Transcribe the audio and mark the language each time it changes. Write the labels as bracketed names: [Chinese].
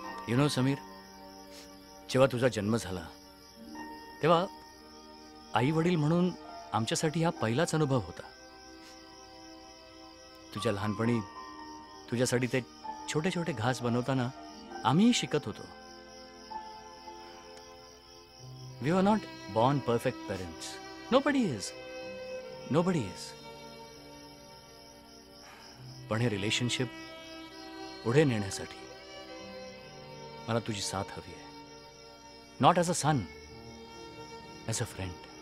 [English] you know [Marathi] Sameer, जेव्हा तुझा जन्म झाला तेव्हा आई वडील म्हणून आमच्यासाठी हा पहिलाच अनुभव होता. तुझ्या लहानपणी तुझ्यासाठी ते छोटे छोटे घास बनवताना आम्ही शिकत होतो. [English] We are not born perfect parents. Nobody is. [Marathi] पण हे रिलेशनशिप पुढे नेण्यासाठी मला तुझी साथ हवी आहे. [English] Not as a son, as a friend.